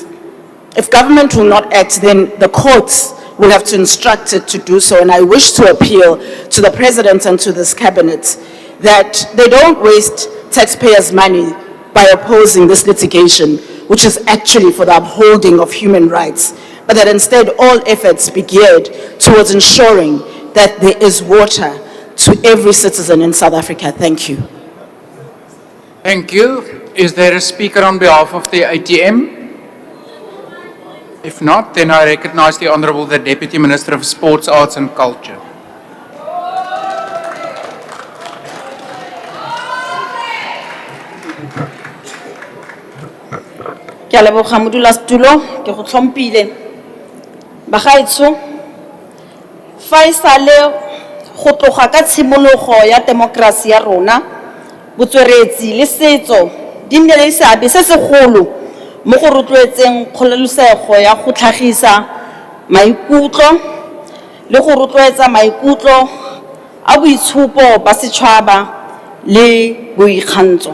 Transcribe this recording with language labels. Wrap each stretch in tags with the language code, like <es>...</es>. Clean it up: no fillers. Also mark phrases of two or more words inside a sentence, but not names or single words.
<en>If government will not act, then the courts will have to instruct it to do so, and I wish to appeal to the president and to this cabinet that they don't waste taxpayers' money by opposing this litigation, which is actually for the upholding of human rights, but that instead all efforts be geared towards ensuring that there is water to every citizen in South Africa. Thank you. Thank you. Is there a speaker on behalf of the ATM? If not, then I recognize the Honourable the Deputy Minister of Sports, Arts and Culture.</en> <tn>Ke a leboga modulasetulo, ke go tlhompile. Bagaetsho, fa e sale go tloga ka tshimologo ya demokrasi ya rona, botsweretsi le setso di nnile le seabe se segolo mo go rotloetseng kgololesego ya go tlhagisa maikutlo le go rotloetsa maikutlo a boitshupo ba setšhaba le boikgantsho.</tn>